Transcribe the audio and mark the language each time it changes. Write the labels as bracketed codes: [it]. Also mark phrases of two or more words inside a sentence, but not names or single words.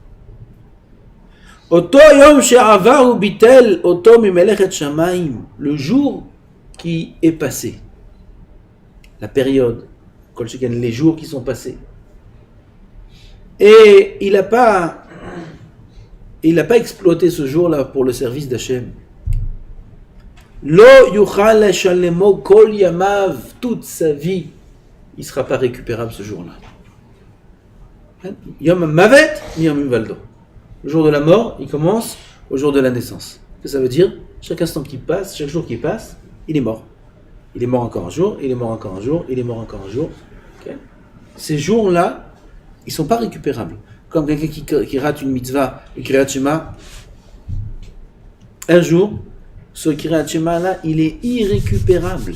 [fr] Le jour qui est passé, la période, les jours qui sont passés, et il n'a pas exploité ce jour-là pour le service d'Hachem. [he] Lo yuchal leshalemo kol yamav, [fr] toute sa vie, il ne sera pas récupérable ce jour-là. [he] Yom mavet, yom valdo. [fr] Le jour de la mort, il commence au jour de la naissance. Qu'est-ce que ça veut dire? Chaque instant qui passe, chaque jour qui passe, il est mort. Il est mort encore un jour, il est mort encore un jour, il est mort encore un jour. Okay. Ces jours-là, ils ne sont pas récupérables. Comme quelqu'un qui rate une mitzvah, une Kriyat Shema, un jour, ce Kriyat Shema là, il est irrécupérable.